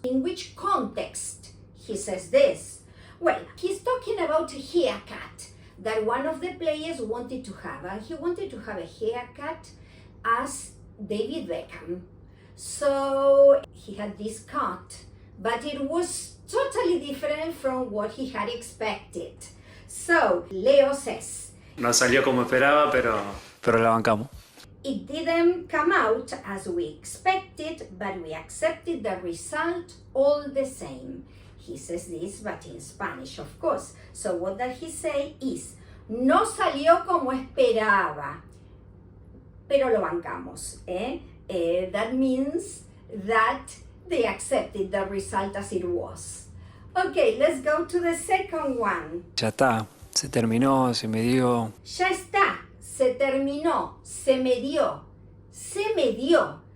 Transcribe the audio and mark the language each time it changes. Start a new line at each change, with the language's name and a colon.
English: In which context he says this? Well, he's talking about a haircut that one of the players wanted to have. And he wanted to have a haircut as David Beckham. So he had this cut, but it was totally different from what he had expected. So Leo says,
Spanish: No salió como esperaba, pero la bancamos.
English: it didn't come out as we expected, but we accepted the result all the same. He says this, but in Spanish, of course. So what does he say is,
Spanish: no salió como esperaba, pero lo bancamos.
English: That means that they accepted the result as it was. Okay, let's go to the second one.
Spanish: Ya está, se terminó, se me dio. Ya está, se terminó, se me dio, se me dio.